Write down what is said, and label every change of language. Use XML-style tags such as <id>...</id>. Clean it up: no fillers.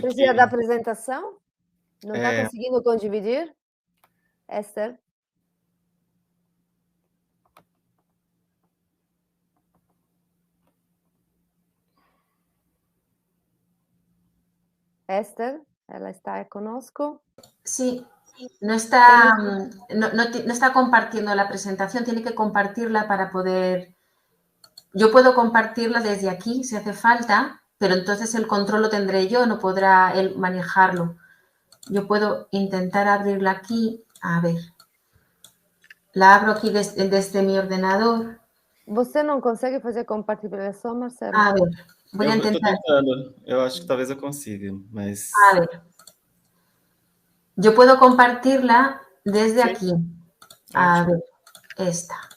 <pt>Você precisa da apresentação? Não está conseguindo condividir, Esther? Esther, ela está conosco?</pt> <es>Sí. No está compartiendo la presentación, tiene que compartirla para poder... Yo puedo compartirla desde aquí si hace falta, pero entonces el control lo tendré yo, no podrá él manejarlo. Yo puedo intentar abrirla aquí, a ver. La abro aquí desde mi ordenador.</es> <pt>Você não consegue fazer compartilhação, Marcelo?</pt> <es>A ver, voy a intentar.</es> <pt>Eu estou tentando, eu acho que talvez eu consiga, mas...</pt> <es>A ver. Yo puedo compartirla desde aquí. A ver, esta.</es>